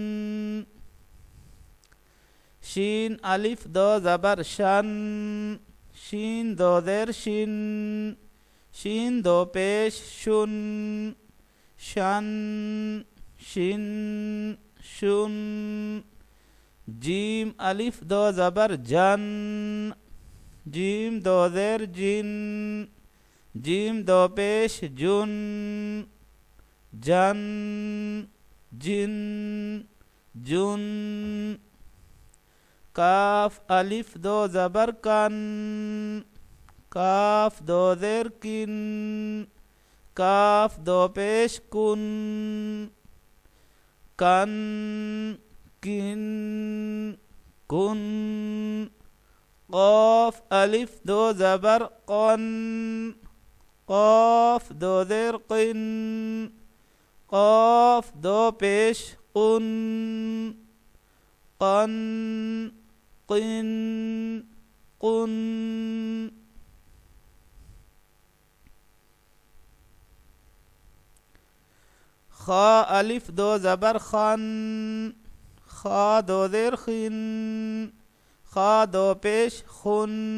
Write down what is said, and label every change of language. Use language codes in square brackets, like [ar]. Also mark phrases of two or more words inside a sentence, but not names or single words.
[ur] شین الف دو زبر شن شین دو زیر شن شین دو پیش شن شن شن شن جیم الف دو زبر جن جیم دو زیر جن جیم دو پیش جن جن جن جن کاف الف دو زبر کن کاف دو زیر کن کاف دو پیش کن کن کن کن قاف الف دو زبر قن قاف دو زیر قن قاف دو پیش قن قن قن قن خا الف دو زبر خن خا دو زیر خن خا دو پیش خن